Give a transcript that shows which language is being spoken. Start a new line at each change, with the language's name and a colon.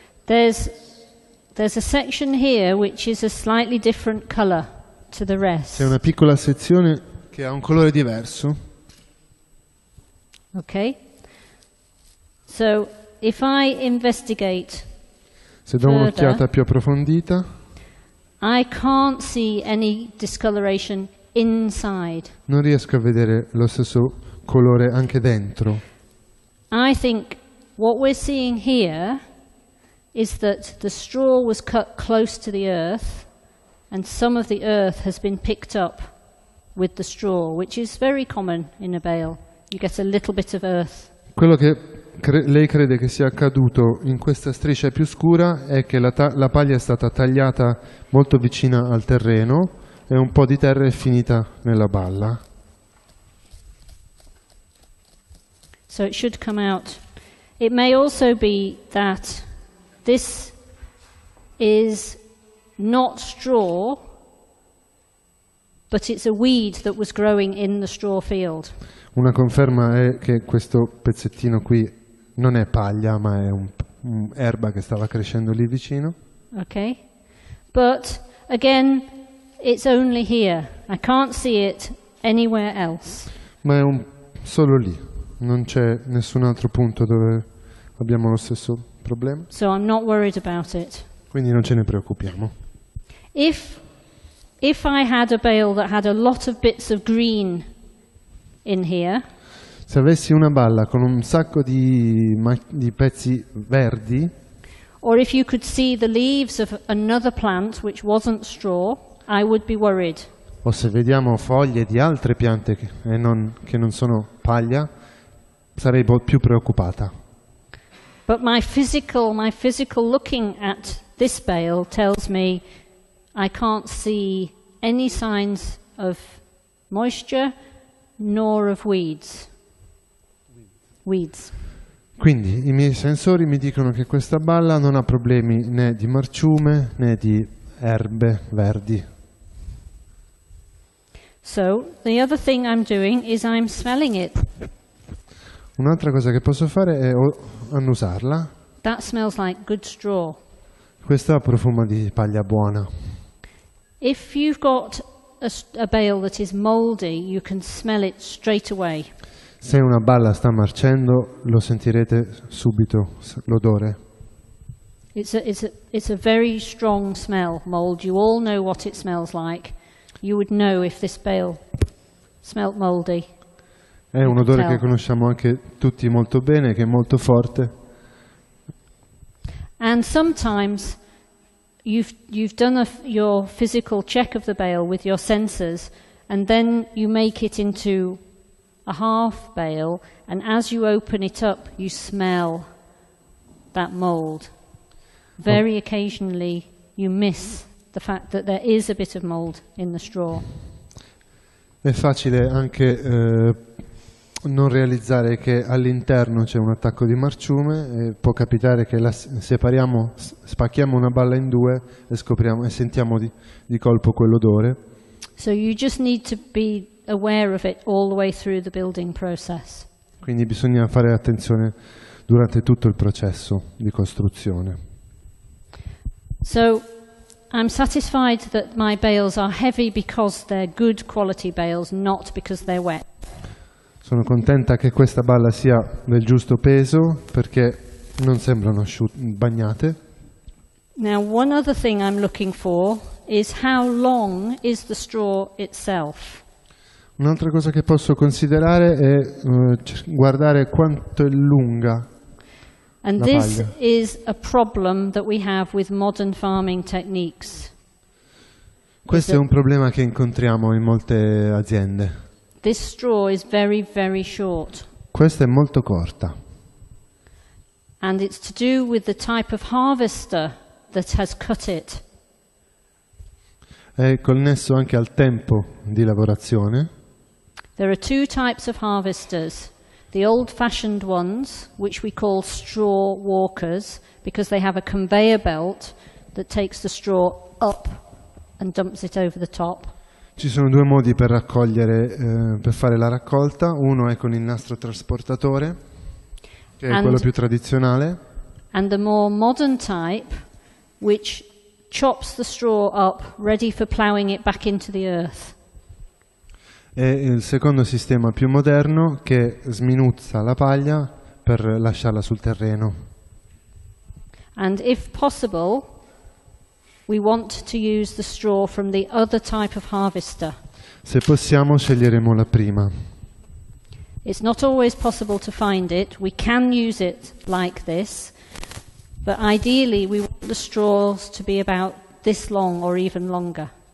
English: There's a section here which is a slightly different color to the rest.
Italian: C'è una piccola sezione che ha un colore diverso.
English: Okay. So if I investigate
Italian: Se do un'occhiata più approfondita,
English: I can't see any discoloration inside.
Italian: non riesco a vedere lo stesso colore anche dentro.
English: I think what we're seeing here is that the straw was cut close to the earth, and some of the earth has been picked up with the straw, which is very common in a bale. You get a little bit of earth.
Italian: Quello che lei crede che sia accaduto in questa striscia più scura è che la paglia è stata tagliata molto vicina al terreno e un po' di terra è finita nella balla.
English: So it should come out. It may also be that this is not straw, but it's a weed that was growing in the straw field.
Italian: Una conferma è che questo pezzettino qui non è paglia, ma è un'erba che stava crescendo lì vicino.
English: Okay. But again, it's only here. I can't see it anywhere else.
Italian: Ma è solo lì, non c'è nessun altro punto dove abbiamo lo stesso problema.
English: So I'm not worried about it.
Italian: Quindi non ce ne preoccupiamo.
English: If I had a bale that had a lot of bits of green in here,
Italian: se avessi una balla con un sacco di pezzi verdi,
English: or if you could see the leaves of another plant which wasn't straw, I would be worried.
Italian: O se vediamo foglie di altre piante che non sono paglia, sarei più preoccupata.
English: But my physical looking at this bale tells me I can't see any signs of moisture nor of weeds.
Italian: Quindi i miei sensori mi dicono che questa balla non ha problemi né di marciume né di erbe verdi.
English: So the other thing I'm doing is I'm smelling it.
Italian: Un'altra cosa che posso fare è annusarla.
English: That smells like good straw.
Italian: Questa profuma di paglia buona.
English: If you've got a bale that is moldy, you can smell it straight away. Se una balla sta marcendo, lo sentirete subito, l'odore. It's a very strong smell, mold. You all know what it smells like. You would know if this bale smelt moldy.
Italian: È un odore che conosciamo anche tutti molto bene, che è molto forte.
English: And sometimes you've done your physical check of the bale with your sensors, and then you make it into a half bale, and as you open it up, you smell that mold. Very occasionally, you miss the fact that there is a bit of mold in the straw.
Italian: È facile anche non realizzare che all'interno c'è un attacco di marciume e può capitare che spacchiamo una balla in due e scopriamo e sentiamo di colpo quell'odore.
English: So you just need to be aware of it all the way through the building process.
Italian: Quindi bisogna fare attenzione durante tutto il processo di costruzione.
English: So I'm satisfied that my bales are heavy because they're good quality bales, not because they're wet.
Italian: Sono contenta che questa balla sia del giusto peso perché non sembrano bagnate.
English: Now, one other thing I'm looking for is how long is the straw itself.
Italian: Un'altra cosa che posso considerare è guardare quanto è lunga
English: And
Italian: la
English: this
Italian: paglia.
English: is a problem that we have with modern farming techniques.
Italian: Questo è un problema che incontriamo in molte aziende.
English: This straw is very, very short.
Italian: Questa è molto corta.
English: And it's to do with the type of harvester that has cut it.
Italian: È connesso anche al tempo di lavorazione.
English: There are two types of harvesters. The old-fashioned ones, which we call straw walkers, because they have a conveyor belt that takes the straw up and dumps it over the top.
Italian: Ci sono due modi per raccogliere, per fare la raccolta. Uno è con il nastro trasportatore, che è quello più tradizionale.
English: And the more modern type, which chops the straw up, ready for ploughing it back into the earth.
Italian: E il secondo sistema più moderno che sminuzza la paglia per lasciarla sul terreno.
English: And if possible, we want to use the straw from the other type of harvester.
Italian: Se possiamo sceglieremo la prima.
English: It's not always possible to find it. We can use it like this, but ideally we want the straws to be about this long or even longer.